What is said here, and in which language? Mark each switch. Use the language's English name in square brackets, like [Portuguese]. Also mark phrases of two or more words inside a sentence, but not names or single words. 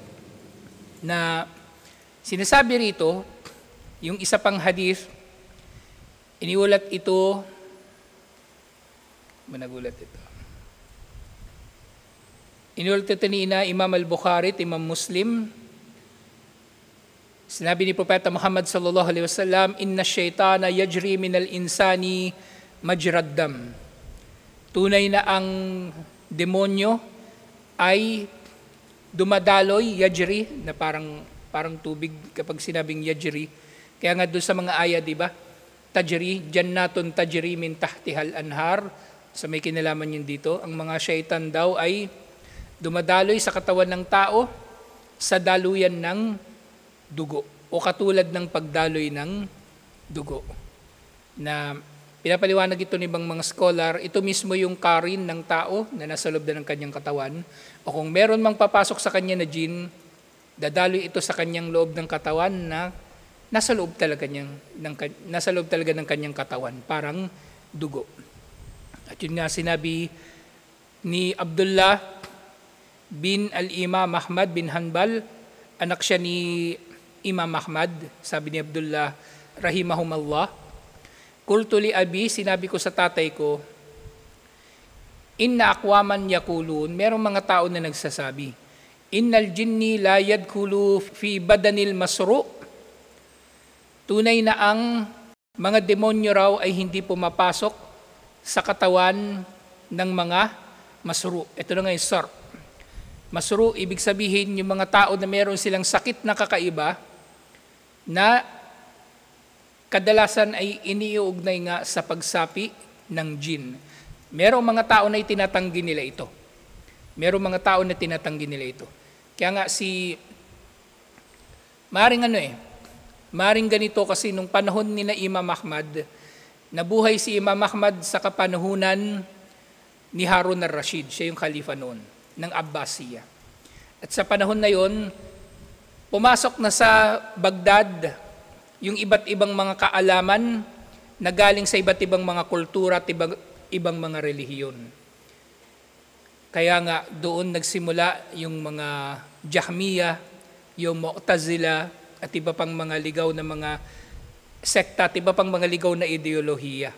[Filipino] Na sinasabi rito, yung isa pang hadith, iniulat ito, managulat ito. Iniulat ito ni Imam al-Bukhari, Imam Muslim. Sinabi ni Propeta Muhammad [Arabic] صلى الله عليه وسلم, إن الشيطان يجري من الإنسان مجرى الدم. [Filipino] Tunay na ang demonyo ay dumadaloy, yajri, na parang tubig kapag sinabing yajri. Kaya nga doon sa mga ayat, di ba? [Arabic] تجري، جنات تجري من تحتها الأنهار. [Filipino] Sa may kinalaman yun dito, ang mga syaitan daw ay dumadaloy sa katawan ng tao sa daluyan ng dugo o katulad ng pagdaloy ng dugo. Na pinapaliwanag ito ng ibang mga scholar, ito mismo yung karin ng tao na nasa loob ng kanyang katawan, o kung meron mang papasok sa kanya na jinn, dadaloy ito sa kanyang loob ng katawan na nasa loob talaga ng kanyang katawan, parang dugo. At yun nga sinabi ni Abdullah bin al-Imam Ahmad bin Hanbal, anak siya ni Imam Ahmad, sabi ni Abdullah rahimahumallah, [Arabic] قلت لأبي, [Filipino] sinabi ko sa tatay ko, [Arabic] إن أقواما يقولون, [Filipino] merong mga tao na nagsasabi, [Arabic] إن الجن لا يدخل في بدن المصروع, [Filipino] tunay na ang mga demonyo raw ay hindi pumapasok sa katawan ng mga masru. Ito na nga yung sar. Masru, ibig sabihin yung mga tao na meron silang sakit na kakaiba na kadalasan ay iniuugnay nga sa pagsapi ng jinn. Merong mga tao na itinatanggi nila ito. Merong mga tao na tinatanggi nila ito. Kaya nga maaaring Maring ganito kasi nung panahon ni na Imam Ahmad, nabuhay si Imam Ahmad sa kapanahunan ni Harun al-Rashid, siya yung khalifa noon, ng Abbasiya. At sa panahon na yon, pumasok na sa Baghdad yung iba't ibang mga kaalaman na galing sa iba't ibang mga kultura at ibang mga relihiyon. Kaya nga doon nagsimula yung mga Jahmiya, yung Mu'tazila at iba pang mga ligaw na mga sekta at iba pang mga ligaw na ideolohiya.